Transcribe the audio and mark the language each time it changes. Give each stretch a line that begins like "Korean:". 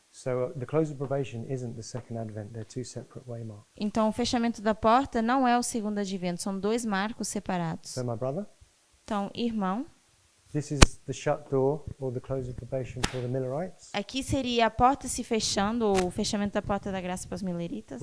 English: So the close of probation isn't the second advent, they're two separate waymarks.
Portuguese: Então, o fechamento da porta não é o segundo advento, são 2 marcos separados.
English: So my brother,
Portuguese: Então, irmão,
English: this is the shut door or the close of probation for the Millerites.
Portuguese: aqui seria a porta se fechando, ou o fechamento da porta da graça para os mileritas.